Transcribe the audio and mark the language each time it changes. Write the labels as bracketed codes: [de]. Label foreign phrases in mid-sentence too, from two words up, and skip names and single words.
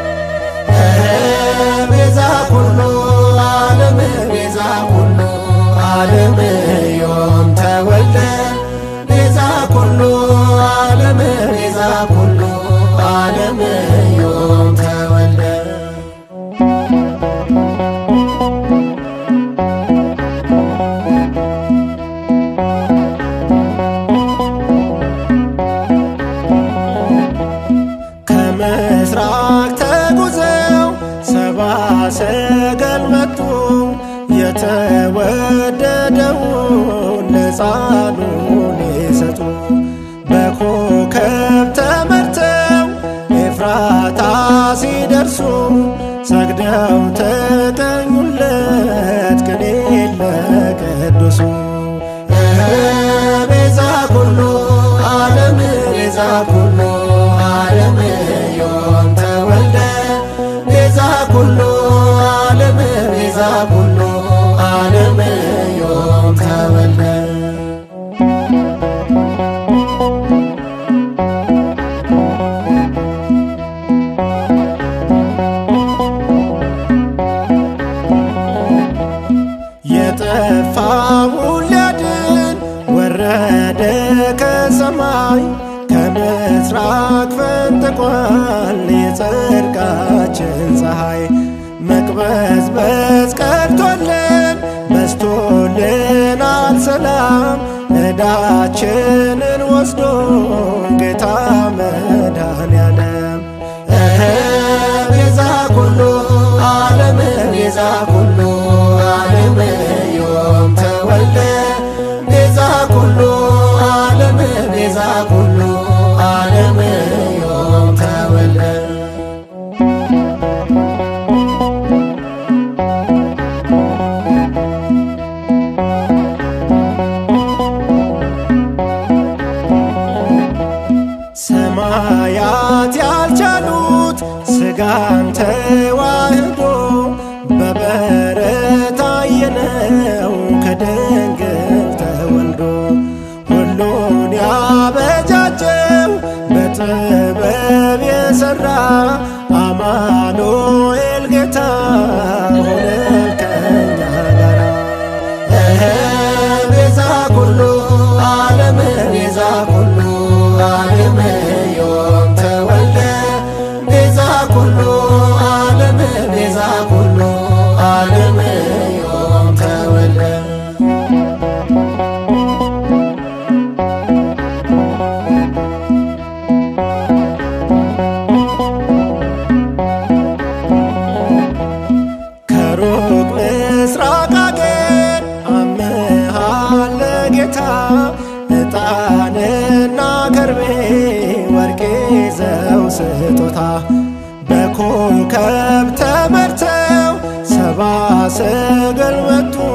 [gez] ቤዛ ኩሉ ዓለም ቤዛ ኩሉ ዓለም ዮም ተወልደ ቤዛ ኩሉ ዓለም ቤዛ ኩሉ ዓለም ዮም ተወልደ [am] ከምስራቅ ተጉዘው ሰብአ ሰገል መጡ የተወደደውን ለሕፃኑን ሊሰጡ በኮከብ ተመርተው ኤፍራታ ሲደርሱ ሰግደው ተቀኙለት ቅኔ ለቅዱሱ [gez] ቤዛ ኩሉ ዓለም ቤዛ ኩሉ ዓለም ዮም ተወልደ ቤዛ ኩሉ ዓለም ቤዛ ኩሉ ዓለም ዮም ተወልደ [am] የጠፋውን ሊያድን ወረደ ከሰማይ ከምስራቅ ፈንጥቋል የጽድቃችን ፀሐይ መቅበዝበዝ ቀርቶልን በስቶልናል ሰላም ዕዳችንን ወስዶ ጌታ መድኃኔዓለም [gez] ቤዛ ኩሉ ዓለም ቤዛ ኩሉ ዓለም ዮም ተወልደ ቤዛ ኩሉ ዓለም ቤዛ ኩሉ ዓለም ዮም ተወልደ [am] ሰማያት ያልቻሉት ሥጋን ተዋህዶ በበረት አየነው ከድንግል ተወልዶ ሁሉን ያበጃጀው በጥበብ የሠራ አማኑኤል ጌታ ሆነ ከኛ ጋራ [gez] ቤዛ ኩሉ ዓለም ቤዛ ኩሉ ዓለም ዮም ተወልደ ቤዛ ኩሉ ዓለም ቤዛ ኩሉ ዓለም ዮም ተወልደ [am] ከሩቅ ምስራቅ አገር አምሃለ ጌታ ዕጣንና ከርቤ ወርቅ ይዘው ስጦታ በኮከብ ተመርተው ሰብአ ሰገል መቱ